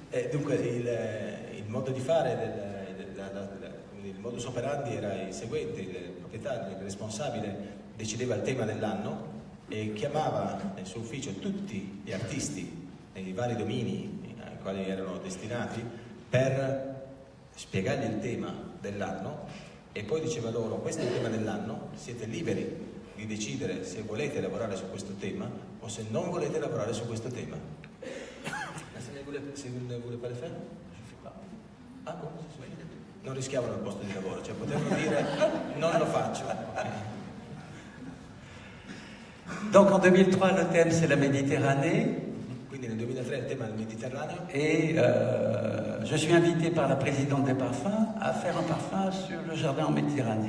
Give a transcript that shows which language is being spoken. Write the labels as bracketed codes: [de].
[it] Dunque il modo di fare, il modus operandi era il seguente: il proprietario, il responsabile decideva il tema dell'anno e chiamava nel suo ufficio tutti gli artisti nei vari domini ai quali erano destinati per spiegargli il tema dell'anno e poi diceva loro: questo è il tema dell'anno, siete liberi di decidere se volete lavorare su questo tema o se non volete lavorare su questo tema. Se ne vuole fare fermo? Ah, come? Non rischiavano il posto di lavoro, cioè potevano dire non lo faccio. [fr] Donc en 2003, le thème c'est la Méditerranée. [it] Quindi nel 2003 il tema del Mediterraneo. [fr] Et je suis invité par la présidente des parfums à faire un parfum sur le jardin en Méditerranée.